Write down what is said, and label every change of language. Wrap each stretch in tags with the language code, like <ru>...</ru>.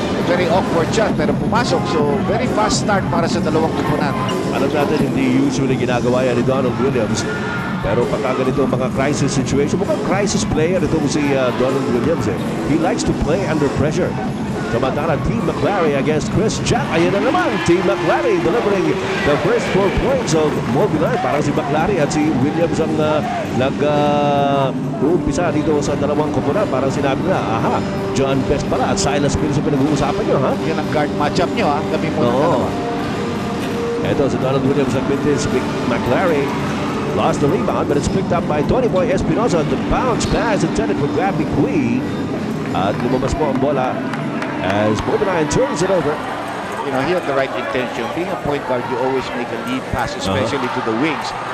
<en>Very awkward shot, pero pumasok. So, very fast start</en> <tl>para sa dalawang kupunan. Alam natin, hindi usually ginagawa yan ni Donald Williams. Pero pagka ganito mga crisis situation, mukhang crisis player itong si Donald Williams.</tl> <en>He likes to play under pressure. Samantala, T. McClary against Chris Jack.</en> <tl>Ayan na naman,</tl> <en>T. McClary delivering the first 4 points of Mobiline.</en> <tl>Parang si McClary at si Williams ang nag-uumpisa dito sa dalawang koponan. Parang sinabi na, aha, John Best pala at Silas Mills ang pinag-uusapan nyo, ha? Yan ang guard matchup nyo, ha? Kami muna dalawa. Ito si Donald Williams nagmintis.</tl> <en>McLaren lost the rebound, but it's picked up by Tony Boy Espinosa. The bounce pass intended for Gabby Cui.</en> <tl>At lumabas po ang bola</tl> <en>as Mobiline turns it over. You know, he had the right intention. Being a point guard, you always make a lead pass, especially to the wings.</en>